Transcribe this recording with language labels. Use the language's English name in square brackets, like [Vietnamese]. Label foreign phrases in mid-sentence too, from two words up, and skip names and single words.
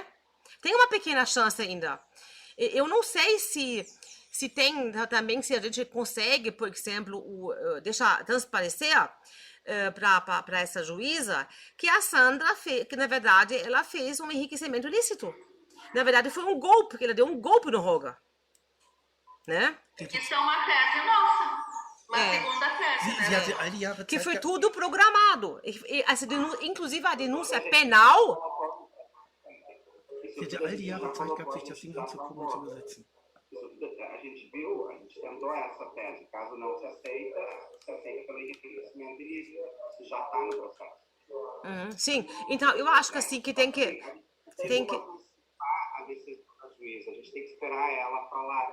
[Portuguese] Tem uma pequena chance ainda. Eu não sei se tem também, se a gente consegue, por exemplo, deixar transparecer para essa juíza que a Sandra que na verdade ela fez um enriquecimento ilícito. Na verdade foi um golpe, que ela deu um golpe no Roger, né? Isso é uma tese nossa, uma segunda tese, né? Que foi tudo programado. Inclusive a denúncia penal. [German] Sie hatte all die Jahre Zeit gehabt, sich das Ding anzugucken und zu übersetzen. [Portuguese] A gente viu, a gente tentou essa tese. Caso não se aceita pelo enriquecimento ilícito. Isso já está no processo. Sim, então eu acho que assim que tem que antecipar a decisão da juíza, a gente tem que esperar ela falar.